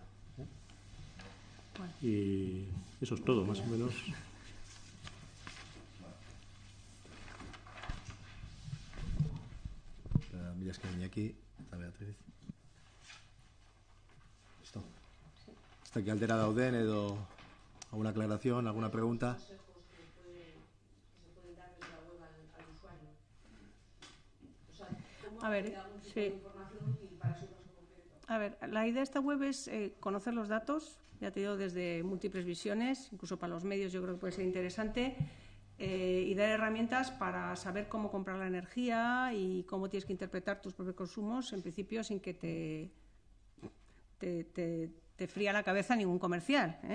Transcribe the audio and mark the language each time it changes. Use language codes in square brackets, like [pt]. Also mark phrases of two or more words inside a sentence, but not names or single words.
[es] Bueno. Y eso es todo, más o menos. Mira, es que venía aquí, está Beatriz. Listo. Está aquí [eu] aldera dauden edo [es] alguna aclaración, alguna pregunta. Consejos que se pueden dar desde la web al usuario. O sea, ¿cómo A ver, acceder a algún tipo sí. de información útil para su caso concreto? A ver, la idea de esta web es conocer los datos, ya te digo, desde múltiples visiones, incluso para los medios yo creo que puede ser interesante, y dar herramientas para saber cómo comprar la energía y cómo tienes que interpretar tus propios consumos, en principio sin que te fría la cabeza ningún comercial, ¿eh?